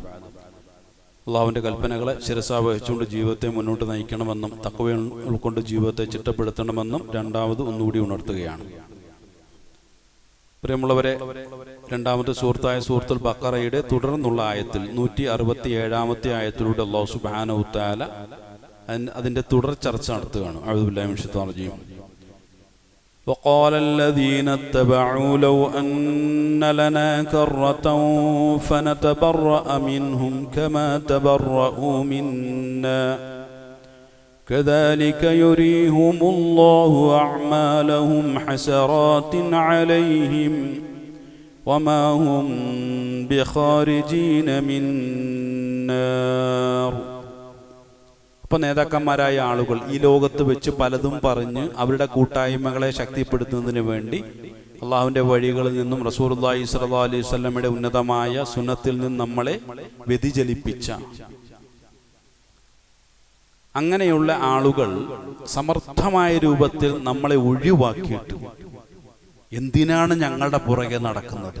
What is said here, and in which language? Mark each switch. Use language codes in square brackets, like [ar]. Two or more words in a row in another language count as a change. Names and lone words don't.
[ml] അള്ളാഹുവിൻ്റെ കൽപ്പനകളെ ശിരസാ വഹിച്ചുകൊണ്ട് ജീവിതത്തെ മുന്നോട്ട് നയിക്കണമെന്നും തഖ്വ ഉൾക്കൊണ്ട് ജീവിതത്തെ ചിട്ടപ്പെടുത്തണമെന്നും രണ്ടാമത് ഒന്നുകൂടി ഉണർത്തുകയാണ്. പ്രിയമുള്ളവരെ, രണ്ടാമത്തെ സൂറത്തായ സൂറത്തുൽ ബഖറയുടെ തുടർന്നുള്ള ആയത്തിൽ 167-ാമത്തെ ആയത്തിലൂടെ [ar] الله سبحانه وتعالى [ml] അതിൻ്റെ തുടർ ചർച്ച നടത്തുകയാണ്. [ar] أعوذ بالله من الشيطان الرجيم. وقال الذين اتبعوا لو أن لنا كرة فنتبرأ منهم كما تبرؤوا منا كذلك يريهم الله أعمالهم حسرات عليهم وما هم بخارجين من النار. [ml] അപ്പോൾ നേതാക്കന്മാരായ ആളുകൾ ഈ ലോകത്ത് വെച്ച് പലതും പറഞ്ഞ് അവരുടെ കൂട്ടായ്മകളെ ശക്തിപ്പെടുത്തുന്നതിന് വേണ്ടി അള്ളാഹുവിൻ്റെ വഴികളിൽ നിന്നും [ar] رسول الله صلى الله عليه وسلم [ml] ഉന്നതമായ സുന്നത്തിൽ നിന്നും നമ്മളെ വ്യതിചലിപ്പിച്ച അങ്ങനെയുള്ള ആളുകൾ സമർത്ഥമായ രൂപത്തിൽ നമ്മളെ ഒഴിവാക്കിയിട്ട് എന്തിനാണ് ഞങ്ങളുടെ പുറകെ നടക്കുന്നത്?